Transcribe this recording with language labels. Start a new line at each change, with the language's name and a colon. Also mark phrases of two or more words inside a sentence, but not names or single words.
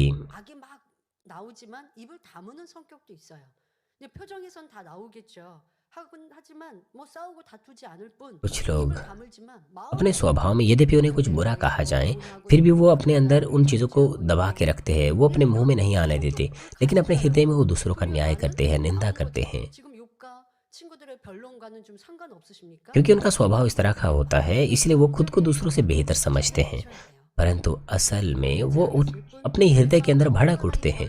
Korean: 악이 막 나오지만 입을 다무는 성격도 있어요. 근데 표정에선 다 나오겠죠.
Hindi: कुछ लोग अपने स्वभाव में यद्यपि उन्हें कुछ बुरा कहा जाए फिर भी वो अपने अंदर उन चीज़ों को दबा के रखते हैं, वो अपने मुंह में नहीं आने देते, लेकिन अपने हृदय में वो दूसरों का न्याय करते हैं, निंदा करते हैं। क्योंकि उनका स्वभाव इस तरह का होता है इसलिए वो खुद को दूसरों से बेहतर समझते हैं, परंतु असल में वो अपने हृदय के अंदर भड़क उठते हैं।